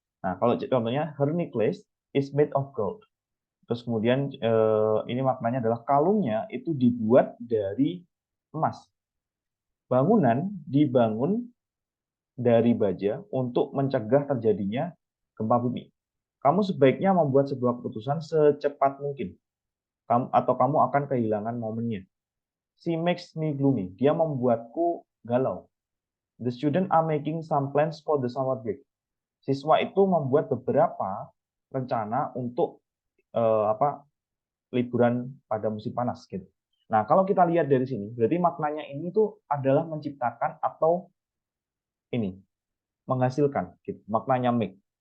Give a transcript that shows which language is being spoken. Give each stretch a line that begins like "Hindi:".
Indonesian: Nah, kalau contohnya
English: her necklace is made of gold.
Indonesian: Terus kemudian ini maknanya adalah kalungnya itu dibuat dari emas. Bangunan dibangun dari baja untuk mencegah terjadinya gempa bumi. Kamu sebaiknya membuat sebuah keputusan secepat mungkin. Kamu akan kehilangan momennya.
English: She makes me gloomy.
Indonesian: Dia membuatku galau.
English: The student are making some plans for the summer break.
Indonesian: Siswa itu membuat beberapa rencana untuk liburan pada musim panas gitu. Nah, kalau kita lihat dari sini, berarti maknanya ini tuh adalah menciptakan atau ini menghasilkan gitu. Maknanya make.